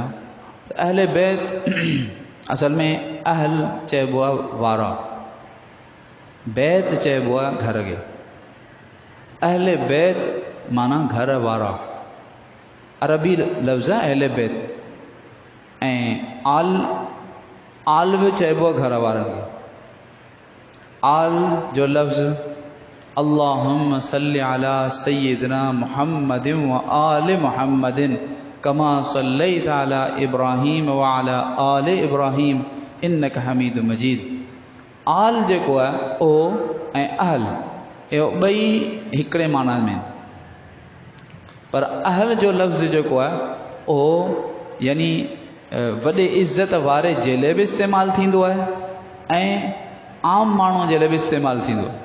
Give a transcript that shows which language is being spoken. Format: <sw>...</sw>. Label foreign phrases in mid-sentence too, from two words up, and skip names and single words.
<sd>अहले बैत असल में अहल चइबो आहे वारा, बैत चइबो आहे घर खे। अहले बैत माना घर वारा, अरबी लफ़्ज़ आहे अहले बैत। ऐं आल बि चइबो आहे घर वारनि खे। आल जो लफ़्ज़</sd> <ar>اللهم صل على سيدنا محمد وآل محمد كما صليت على إبراهيم وعلى آل إبراهيم إنك حميد مجيد.</ar> <sd>आल जेको आहे ओ ऐं अहल इहो ॿई हिकिड़े माना में, पर अहल जो लफ़्ज़ जेको आहे उहो यानी वॾे इज़त वारे जे लाइ बि इस्तेमालु थींदो आहे ऐं आम माण्हू जे लाइ बि इस्तेमालु थींदो आहे।</sd>